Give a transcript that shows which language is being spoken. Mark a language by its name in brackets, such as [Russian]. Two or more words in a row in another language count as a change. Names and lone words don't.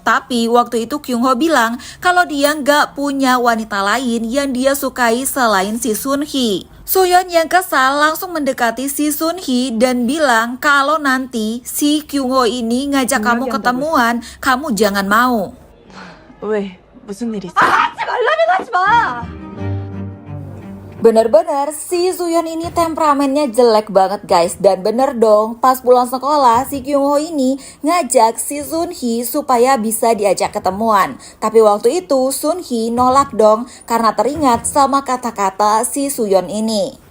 [Indonesian] Tapi waktu itu Kyung Ho bilang kalau dia nggak punya wanita lain yang dia sukai selain si Sun Hee. Suyeon yang kesal langsung mendekati si Sun Hee dan bilang kalau nanti si Kyung Ho ini ngajak kamu ketemuan, kamu jangan mau. [Korean] 왜? 무슨 일 있어? 하지 말라면 하지 마! [Indonesian] Bener-bener si Suyeon ini temperamennya jelek banget, guys. Dan bener dong, pas pulang sekolah si Kyung Ho ini ngajak si Sun Hee supaya bisa diajak ketemuan. Tapi waktu itu Sun Hee nolak dong karena teringat sama kata-kata si Suyeon ini.